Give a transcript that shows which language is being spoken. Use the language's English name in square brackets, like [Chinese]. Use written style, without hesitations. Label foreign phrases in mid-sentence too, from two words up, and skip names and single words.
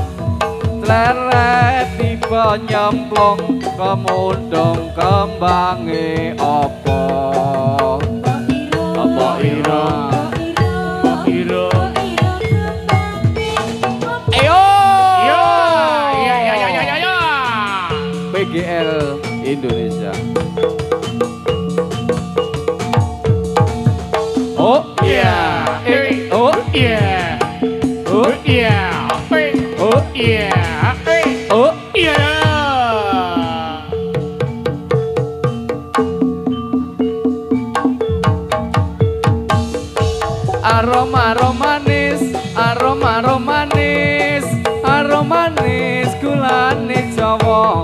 [Javanese] Leret tiba nyemplung kemundung kembange apa? Apa ira? Ira. Ayo! Ya. PGL Indonesia. Oh Yeah. oh Yeah. oh Yeah. oh Yeah. oh. Yeah. Aroma manis, gulane Jawa.